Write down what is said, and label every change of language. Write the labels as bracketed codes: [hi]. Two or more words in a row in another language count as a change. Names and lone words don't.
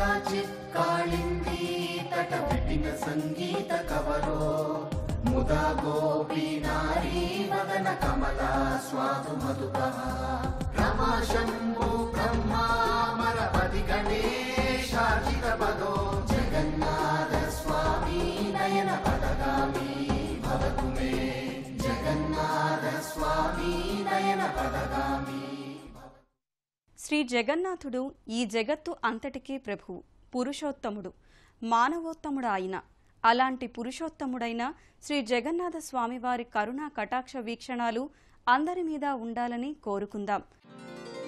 [sa] कदाचित् कालिन्दी तटविपिन संगीत कवरो मुदा गोपी नारी वदन कमला स्वादु मधुपः रमा शम्भो ब्रह्मा मरपति गणेशार्चित पदो जगन्नाथ स्वामी नयन पदगामी भवतु मे जगन्नाथ स्वामी नयन पदगामी। [te] శ్రీ జగన్నాథుడు ఈ జగత్తు అంతటికీ ప్రభువు, పురుషోత్తముడు, మానవోత్తముడు ఆయన. అలాంటి పురుషోత్తముడైన శ్రీ జగన్నాథ స్వామివారి కరుణా కటాక్ష వీక్షణాలు అందరి మీద ఉండాలని కోరుకుందాం.